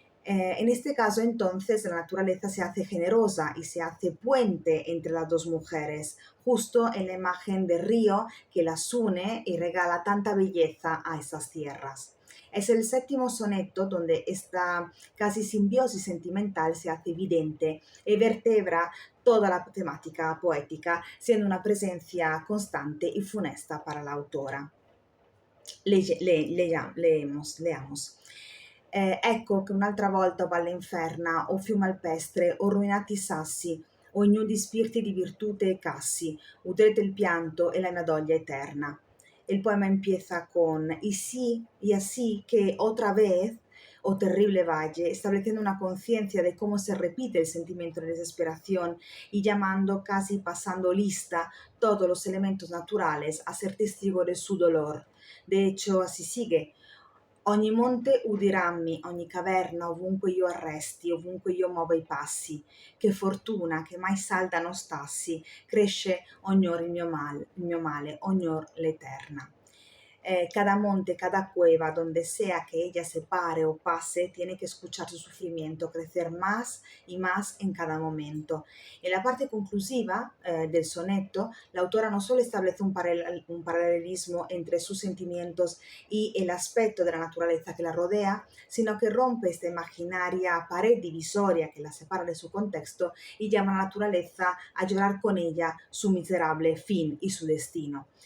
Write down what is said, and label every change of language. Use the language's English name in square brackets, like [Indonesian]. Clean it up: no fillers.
[Spanish] En este caso, entonces, la naturaleza se hace generosa y se hace puente entre las dos mujeres, justo en la imagen de río que las une y regala tanta belleza a esas tierras. Es el séptimo soneto donde esta casi simbiosis sentimental se hace evidente y vertebra toda la temática poética, siendo una presencia constante y funesta para la autora. Leamos. [Italian] Ecco che un'altra volta o Valle Inferna, o fiume alpestre, o ruinati sassi, o ignudi spirti di virtute e cassi, udrete il pianto e la mia doglia eterna. [Spanish] El poema empieza con y sí, y así que otra vez, oh terrible valle, estableciendo una conciencia de cómo se repite el sentimiento de desesperación y llamando, casi pasando lista, todos los elementos naturales a ser testigo de su dolor. De hecho, así sigue. [Italian] Ogni monte udirammi, ogni caverna, ovunque io arresti, ovunque io muova i passi. Che fortuna che mai salda non stassi, cresce ognor il mio male, ognor l'eterna. [Spanish] Cada monte, cada cueva, donde sea que ella se pare o pase, tiene que escuchar su sufrimiento, crecer más y más en cada momento. En la parte conclusiva del soneto, la autora no solo establece un paralelismo entre sus sentimientos y el aspecto de la naturaleza que la rodea, sino que rompe esta imaginaria pared divisoria que la separa de su contexto y llama a la naturaleza a llorar con ella su miserable fin y su destino.